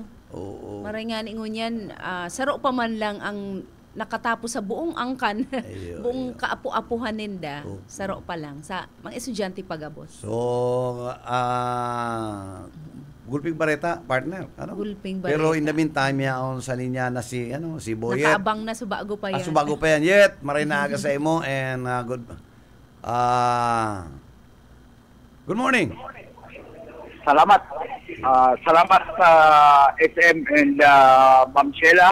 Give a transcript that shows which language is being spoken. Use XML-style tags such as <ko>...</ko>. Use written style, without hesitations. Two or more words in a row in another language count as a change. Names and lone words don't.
<bik>Maray nga ningon yan, saro pa man lang ang nakatapos sa buong angkan, buong kaapu-apuhan ninda, saro pa lang sa mga estudyante pagabos. So, Gulping Bareta, partner. Gulping Bareta.</bik> <en>Pero in the meantime,</en> <bik>yaon sa linya na si Boyet. Nakaabang na, subago pa yan. Subago pa yan. Yet, maray na aga sa imo.</bik> <en>And good morning.</en> <bik>Salamat. Salamat sa SM and Ma'am Sheila.</bik>